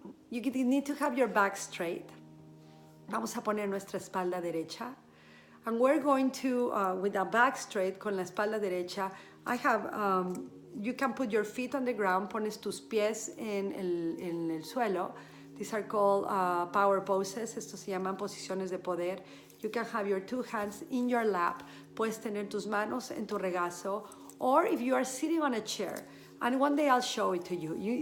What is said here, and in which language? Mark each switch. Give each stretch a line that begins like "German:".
English: You need to have your back straight.
Spanish: Vamos a poner nuestra espalda derecha.
English: And we're going to, with the back straight,
Spanish: con la espalda derecha,
English: I have, you can put your feet on the ground,
Spanish: pones tus pies en el suelo.
English: These are called power poses.
Spanish: Estos se llaman posiciones de poder.
English: You can have your two hands in your lap.
Spanish: Puedes tener tus manos en tu regazo.
English: Or if you are sitting on a chair, and one day I'll show it to you.